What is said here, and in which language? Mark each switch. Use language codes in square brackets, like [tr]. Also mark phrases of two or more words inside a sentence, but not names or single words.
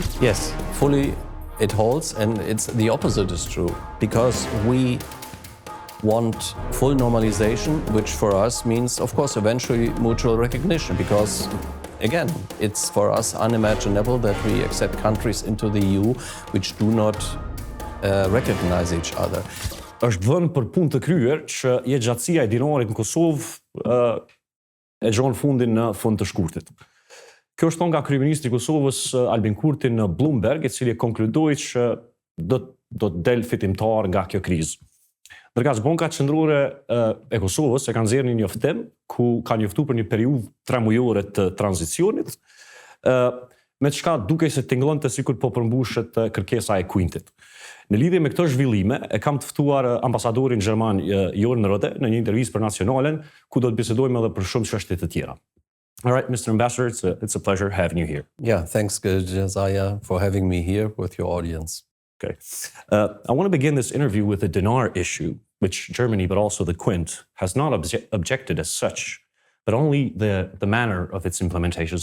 [en] Yes, fully it holds, and it's the opposite is true, because we want full normalization, which for us means, of course, eventually mutual recognition, because, again, it's for us unimaginable that we accept countries into the EU which do not recognize each other. [sq] Është vënë për punë të kryer që jetëgjatësia e dinarit në Kosovë e gjon fundin në fund të shkurtit. Kjo është thonë nga kryeministri i Kosovës Albin Kurti në Bloomberg, i cili konkludoi që do të del fitimtar nga kjo krizë. Ndërkaq Banka Qendrore e Kosovës e ka nxjerrë një njoftim ku ka njoftuar për një periudhë 3 mujore të tranzicionit, me çka dukej se tingëllonte sikur po përmbushet kërkesa e Quintit. Në lidhje me këto zhvillime, e kam të ftuar ambasadorin gjerman Jorn Rohde në një intervistë për Nacionalen, ku do të bisedojmë edhe për shumë çështje të tjera. [en] All right, Mr. Ambassador, it's a pleasure having you here. Yeah, thanks, Josiah, for having me here with your audience. Okay. I want to begin this interview with the dinar issue, which Germany, but also the Quint, has not objected as such, but only the manner of its implementation.